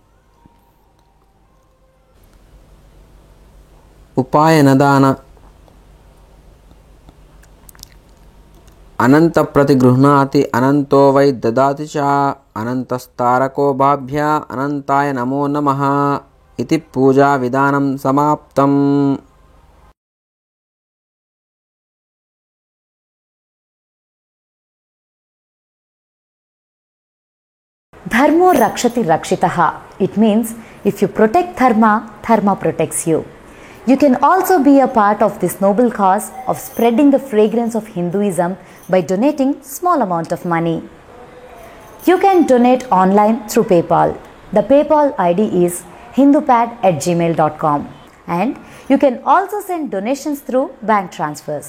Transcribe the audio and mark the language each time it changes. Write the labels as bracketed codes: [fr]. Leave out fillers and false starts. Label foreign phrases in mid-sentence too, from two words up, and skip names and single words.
[sa] ఉపాయనదాన అనంత ప్రతిగృహ్ణాతి అనంతో వై దదాతి చ అనంతస్తారకో బాభ్య అనంతాయ నమో నమః ఇతి పూజా విధానం సమాప్తం. धर्मो रक्षति रक्षितः. [en] It means if you protect dharma, dharma protects you. You can also be a part of this noble cause of spreading the fragrance of Hinduism by donating small amount of money. You can donate online through PayPal. The PayPal ID is hindupad@gmail.com and you can also send donations through bank transfers.